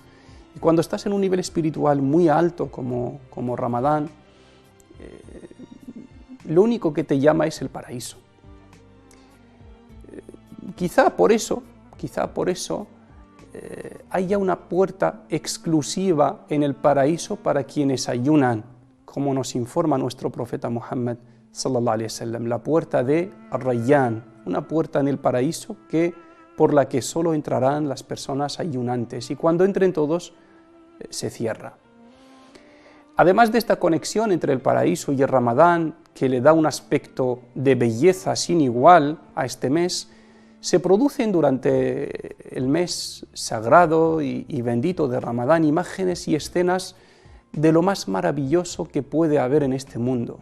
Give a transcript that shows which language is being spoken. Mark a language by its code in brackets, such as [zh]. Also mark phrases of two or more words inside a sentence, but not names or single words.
[es] Y cuando estás en un nivel espiritual muy alto como Ramadán, lo único que te llama es el paraíso. Quizá por eso haya una puerta exclusiva en el paraíso para quienes ayunan, como nos informa nuestro profeta Muhammad [ar] صلى الله عليه وسلم, [es] la puerta de Ar-Rayyan, una puerta en el paraíso por la que solo entrarán las personas ayunantes, y cuando entren todos se cierra. Además de esta conexión entre el paraíso y el Ramadán, que le da un aspecto de belleza sin igual a este mes, se producen durante el mes sagrado y bendito de Ramadán imágenes y escenas de lo más maravilloso que puede haber en este mundo.